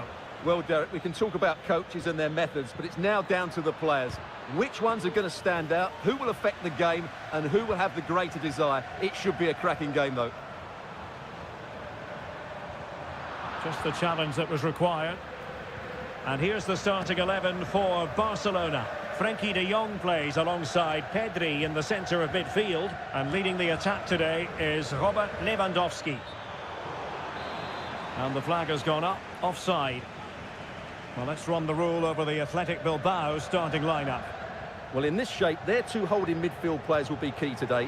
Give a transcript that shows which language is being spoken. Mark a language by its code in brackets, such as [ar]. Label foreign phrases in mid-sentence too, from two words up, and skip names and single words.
[en] Well, Derek, we can talk about coaches and their methods, but it's now down to the players. Which ones are going to stand out, who will affect the game, and who will have the greater desire? It should be a cracking game, though. Just the challenge that was required. And here's the starting 11 for Barcelona. Frenkie de Jong plays alongside Pedri in the centre of midfield. And leading the attack today is Robert Lewandowski. And the flag has gone up, offside. Well, let's run the rule over the Athletic Bilbao starting lineup. Well, in this shape, their two holding midfield players will be key today.